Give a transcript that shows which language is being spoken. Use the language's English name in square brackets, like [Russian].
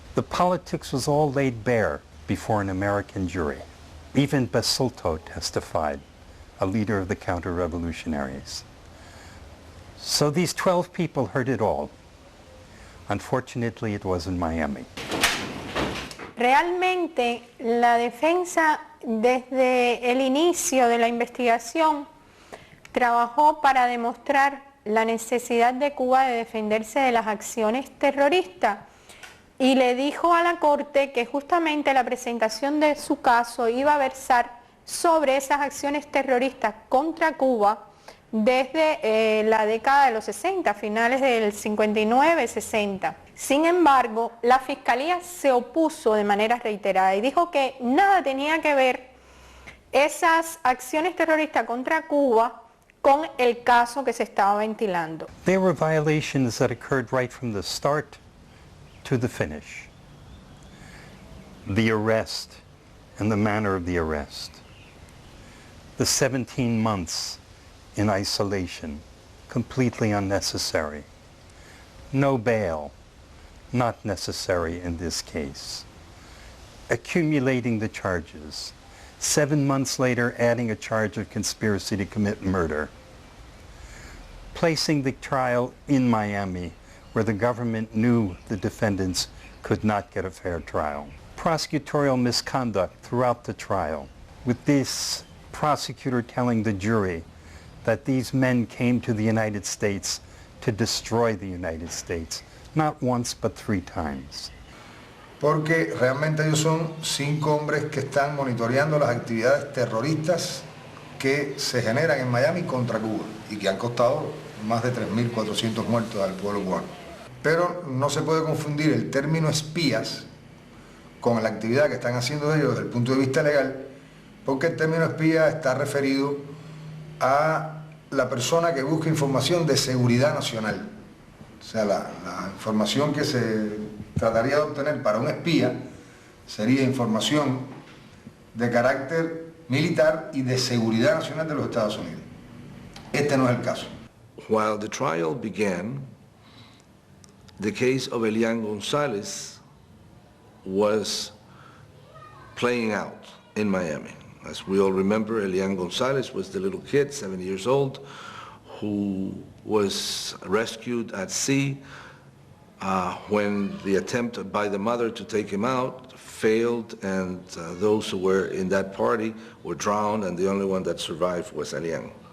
[English] The politics was all laid bare before an American jury. Even Basulto testified, a leader of the counter-revolutionaries. So these 12 people heard it all. Unfortunately, it was in Miami. [Spanish] Realmente la defensa desde el inicio de la investigación trabajó para demostrar la necesidad de Cuba de defenderse de las acciones terroristas y le dijo a la Corte que justamente la presentación de su caso iba a versar sobre esas acciones terroristas contra Cuba desde la década de los 60, finales del 59-60. Sin embargo, la Fiscalía se opuso de manera reiterada y dijo que nada tenía que ver esas acciones terroristas contra Cuba con el caso que se estaba ventilando. [English] There were violations that occurred right from the start to the finish. The arrest and the manner of the arrest. The 17 months in isolation, completely unnecessary. No bail, not necessary in this case. Accumulating the charges. 7 months later, adding a charge of conspiracy to commit murder. Placing the trial in Miami, where the government knew the defendants could not get a fair trial. Prosecutorial misconduct throughout the trial, with this prosecutor telling the jury that these men came to the United States to destroy the United States, not once but 3 times. [Spanish] Porque realmente ellos son 5 hombres que están monitoreando las actividades terroristas que se generan en Miami contra Cuba y que han costado más de 3.400 muertos al pueblo cubano. Pero no se puede confundir el término espías con la actividad que están haciendo ellos desde el punto de vista legal, porque el término espía está referido a la persona que busca información de seguridad nacional. O sea, la información que se trataría de obtener para un espía sería información de carácter militar y de seguridad nacional de los Estados Unidos. Este no es el caso. [English] While the trial began, the case of Elian Gonzalez was playing out in Miami. As we all remember, Elian Gonzalez was the little kid, 7 years old, who was rescued at sea when the attempt by the mother to take him out failed, and those who were in that party were drowned, and the only one that survived was Elian.